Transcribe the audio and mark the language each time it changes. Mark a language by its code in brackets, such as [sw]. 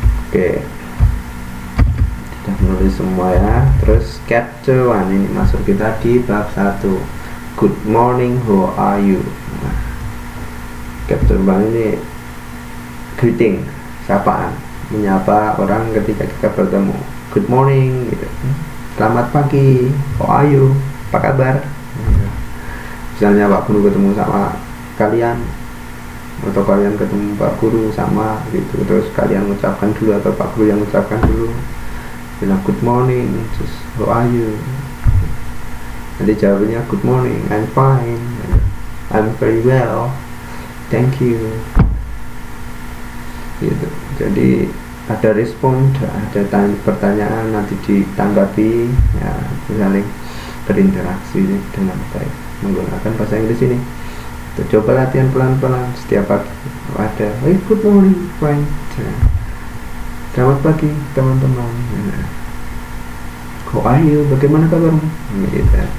[id] Oke, sudah menulis semua ya. Terus chapter 1 ini masuk kita di bab 1. [en] Good morning, how are you? [id] Chapter 1 ini greeting, sapaan, menyapa orang ketika kita bertemu. [en] Good morning [id] gitu. Selamat pagi, [en] how are you? [id] Apa kabar? Misalnya Pak Guru ketemu sama kalian, atau kalian ketemu Pak Guru sama gitu, terus kalian mengucapkan dulu atau Pak Guru yang mengucapkan dulu, bilang [en] good morning, terus how are you? [id] Nanti jawabnya [en] good morning, I'm fine, I'm very well, thank you gitu. [id] Jadi ada respon, ada pertanyaan, nanti ditanggapi ya, saling berinteraksi dengan baik menggunakan bahasa Inggris ini. Coba latihan pelan-pelan setiap pagi. Ada [en] hey, good morning friend, [id] selamat pagi teman-teman, [en] how are you, [id] bagaimana kabarmu gitu.